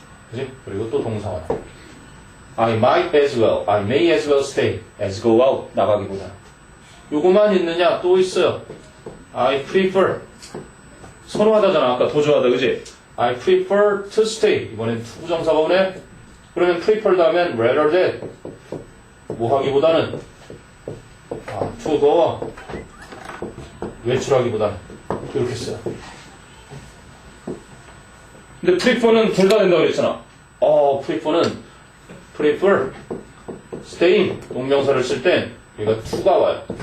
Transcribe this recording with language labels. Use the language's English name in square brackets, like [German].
[Korean] 그지? 그리고 또 동사 원형. [English] I might as well. I may as well stay. as go out. [Korean] 나가기보다. 요거만 있느냐? 또 있어요. [English] I prefer. [Korean] 선호하다잖아. 아까 도저하다. 그지? [English] I prefer to stay. [Korean] 이번엔 투부정사가 오네. 그러면 prefer 다음엔 rather than. 뭐 하기보다는 to go. 외출하기보다는. 이렇게 써요. 근데 prefer는 둘 다 된다고 그랬잖아. prefer는 prefer, staying, 동명사를 쓸 땐 여기가 to가 와요.